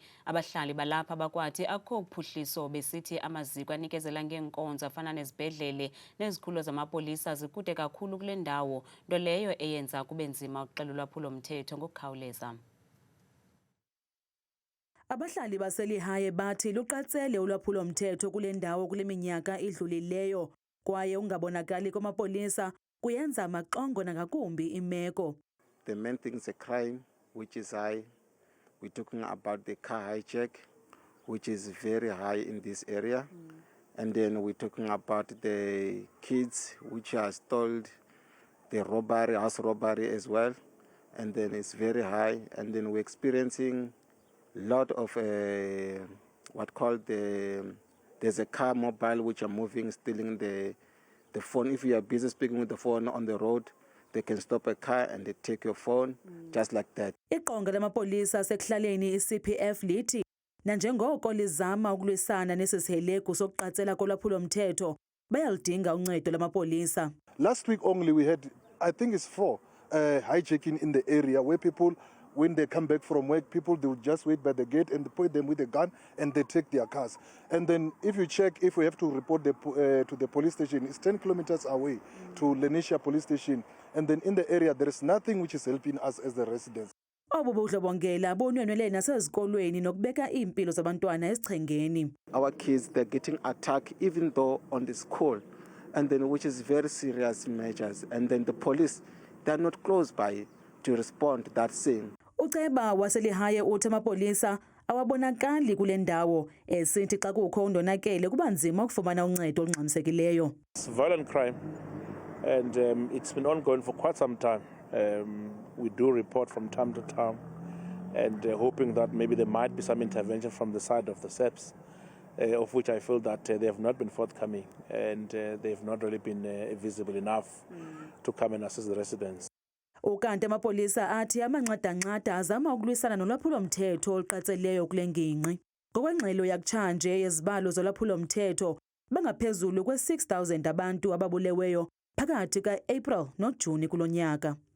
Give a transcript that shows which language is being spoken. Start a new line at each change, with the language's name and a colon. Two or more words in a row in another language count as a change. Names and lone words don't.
Xhosa: Abahlali balapha bakwathi akho kuphuhliso besithi amaziko anikezela ngeenkonzo afana nezibhedlele nezikhululo zamapolisa zikude kakhulu kule ndawo, nto leyo eyenza kube nzima ukuxela ulwaphulo-mthetho ngokukhawuleza. Abahlali baselihaye bathi luqatsele ulwaphulo-mthetho kule ndawo kule minyaka idlulileyo. Kwaye ungabonakali kwamapolisa kuyenza maxongo nangakumbi imeko.
English: The main thing is a crime which is high. We're talking about the car hijack, which is very high in this area. And then we're talking about the kids which are stole, the robbery, house robbery as well. And then it's very high. And then we're experiencing a lot of what called there's a car mobile which are moving, stealing the phone. If you are busy speaking with the phone on the road, they can stop a car and they take your phone, just like that.
Xhosa: Iqonga lamapolisa sekuhlaleni iCPF lithi nanjengoko lizama ukulwisana nesisihelegu sokuqatsela kolwaphulo-mthetho bayalidinga uncedo lamapolisa.
English: Last week only we had, I think it's 4 hijacking in the area where people, when they come back from work, people, they will just wait by the gate and point them with a gun and they take their cars. And then if you check, if we have to report to the police station, it's 10 kilometers away to Lenisha police station. And then in the area, there is nothing which is helping us as the residents.
Xhosa: Obu budlobongela bonwenwele nasezikolweni nokubeka impilo zabantwana esichengeni.
English: Our kids, they're getting attacked even though on the school, and then which is very serious measures. And then the police, they're not close by to respond to that scene.
Xhosa: Uceba waselihaye uthi amapolisa awabonakali kule ndawo esithi xa kukho undonakele kuba nzima ukufumana uncedo olungxamisekileyo.
English: It's violent crime and it's been ongoing for quite some time. We do report from time to time and hoping that maybe there might be some intervention from the side of the SAPS, of which I feel that they have not been forthcoming and they have not really been visible enough to come and assist the residents.
Xhosa: Ukanti amapolisa athi amanxada-nxada azama ukulwisana nolwaphulo-mthetho oluqatseleyo kule ngingqi. Ngokwengxelo yakutshanje yezibalo zolwaphulo-mthetho bangaphezulu kwe-6,000 abantu ababuleweyo phakathi ka-April noJuni kulo nyaka.